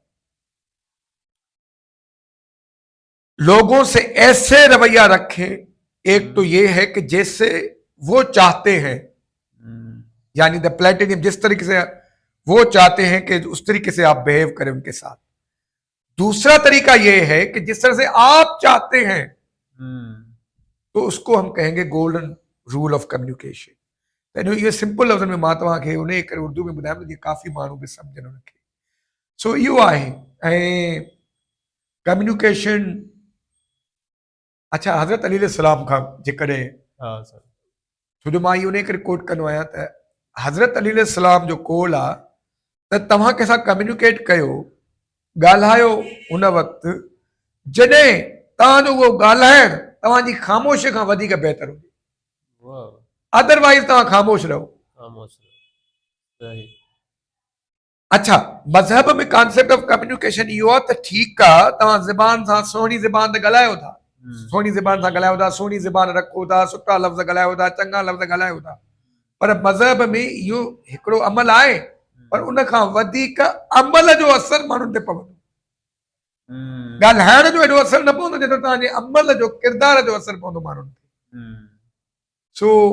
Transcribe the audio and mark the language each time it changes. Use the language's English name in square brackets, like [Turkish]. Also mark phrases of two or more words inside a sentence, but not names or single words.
[Hindi] लोगों से ऐसे रवैया रखे एक तो ये है कि जैसे वो चाहते हैं यानी [English] the platinum [Hindi] जिस तरीके से वो चाहते हैं कि उस तरीके से आप बिहेव करें उनके साथ दूसरा तरीका ये है कि जिस तरह से आप चाहते हैं तो उसको हम कहेंगे [English] golden rule of communication [Hindi] ये सिंपल लफ्ज़ में [Sindhi] मां तव्हांखे उन करे उर्दू में ॿुधायां जीअं काफ़ी माण्हू बि सम्झनि उनखे सो इहो आहे ऐं कम्युनिकेशन अच्छा हज़रत अली अलैहिस्सलाम खां जेकॾहिं छो जो मां इहो उन करे कोट कंदो आहियां त हज़रत अली अलैहिस्सलाम जो कौल आहे त तव्हां कंहिंसां कम्युनिकेट कयो ॻाल्हायो उन वक़्तु जॾहिं तव्हांजो उहो ॻाल्हाइणु तव्हांजी ख़ामोशी खां वधीक बहितर हुजे अदरवाइज़ तव्हां ख़ामोश रहो अच्छा मज़हब में [English] concept of communication [Sindhi] इहो आहे त ठीकु आहे तव्हां ज़बान सां सुहिणी ज़बान ते ॻाल्हायो था सुहिणी ज़बान सां ॻाल्हायो था सुहिणी ज़बान रखो था सुठा लफ़्ज़ ॻाल्हायो था चङा लफ़्ज़ ॻाल्हायो था पर मज़हब में इहो हिकिड़ो अमल आहे पर उन खां वधीक अमल जो असर माण्हुनि ते पवंदो ॻाल्हाइण जो एॾो असर न पवंदो जेतिरो तव्हांजे अमल जो किरदार जो असर पवंदो माण्हुनि ते सो